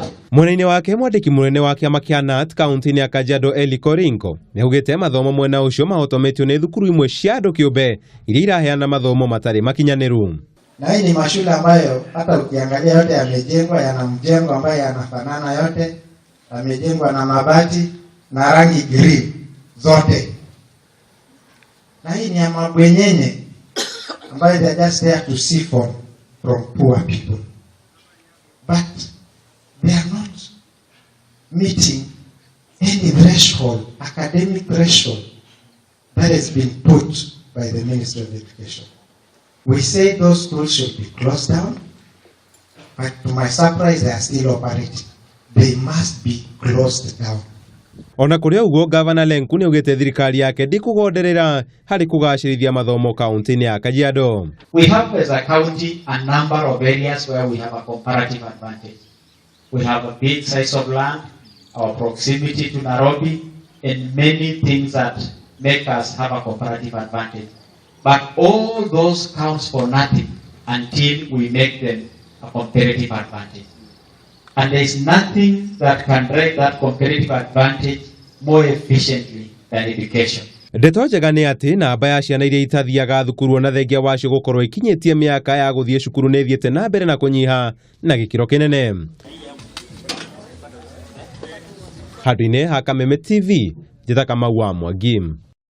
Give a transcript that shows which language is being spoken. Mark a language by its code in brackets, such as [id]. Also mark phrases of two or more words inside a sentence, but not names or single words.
[ki] Mwena-ini wake mwandiki munene wa kiama kia KNUT kaunti-ini ya Kajiado Eli Korinko niaugite mathomo mwena ucio mahotometio ni thukuru imwe cia andu kiumbe iria iraheana mathomo matari makinyaniru. [sw] Na hii ni mashule ambayo hata ukiangalia yote yamejengwa, yana mjengo ambayo yanafanana yote, yamejengwa na mabati na rangi green zote. Na hii ni ya mabwenyenye ambayo [en] they are just there to see from poor people. But they are not meeting any threshold, academic threshold that has been put by the Ministry of Education. We say those schools should be closed down, but to my surprise they are still operating. They must be closed down. [ki] Ona kuria uguo gavana Lenku ni ugite thirikari yake ndikugonderera hari kugacirithia mathomo kaunti-ini ya Kajiado. [en] We have as a county a number of areas where we have a comparative advantage. We have a big size of land, our proximity to Nairobi, and many things that make us have a comparative advantage. But all those counts for nothing until we make them a comparative advantage. And there is nothing that can drive that comparative advantage more efficiently than education. [ki] Ndeto njega ni ati namba ya ciana iria itathiaga thukuru ona thengia wacio gukorwo ikinyitie miaka ya guthie cukuru ni thiete na mbere na kunyiha na gikiro kinene. Handũ-inĩ ha Kameme TV, njĩta Kamau wa Mwangi.